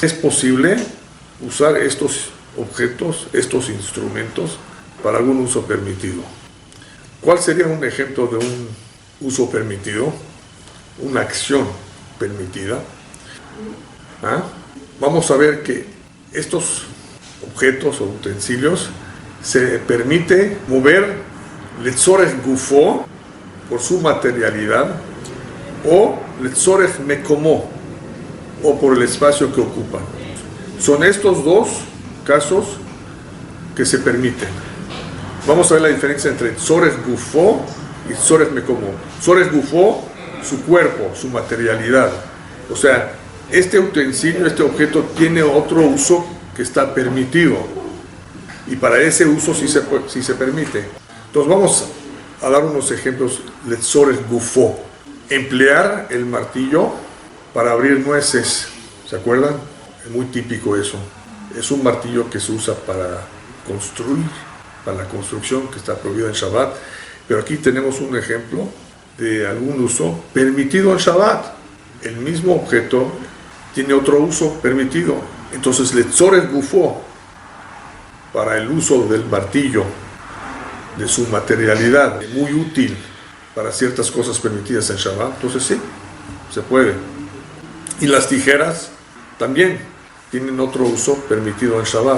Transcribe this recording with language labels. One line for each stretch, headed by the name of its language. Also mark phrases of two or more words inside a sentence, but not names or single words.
Spanish: Es posible usar estos objetos, estos instrumentos, para algún uso permitido. ¿Cuál sería un ejemplo de un uso permitido? Una acción permitida. Vamos a ver que estos objetos o utensilios se permite mover
Hebrew: לצורך גופו
Spanish: por su materialidad o
Hebrew: לצורך מקומו
Spanish: o por el espacio que ocupan. Son estos dos casos que se permiten. Vamos a ver la diferencia entre
Hebrew: לצורך גופו
Spanish: y
Hebrew: לצורך מקומו. לצורך גופו,
Spanish: su cuerpo, su materialidad. O sea, este utensilio, este objeto tiene otro uso que está permitido. Y para ese uso sí se permite. Entonces vamos a dar unos ejemplos.
Hebrew: לצורך גופו.
Spanish: Emplear el martillo para abrir nueces. ¿Se acuerdan? Es muy típico eso. Es un martillo que se usa para construir, para la construcción, que está prohibida en Shabbat. Pero aquí tenemos un ejemplo de algún uso permitido en Shabbat. El mismo objeto tiene otro uso permitido. Entonces,
Hebrew: לצורך גופו,
Spanish: para el uso del martillo, de su materialidad, muy útil para ciertas cosas permitidas en Shabbat, entonces sí, se puede. Y las tijeras también tienen otro uso permitido en Shabbat.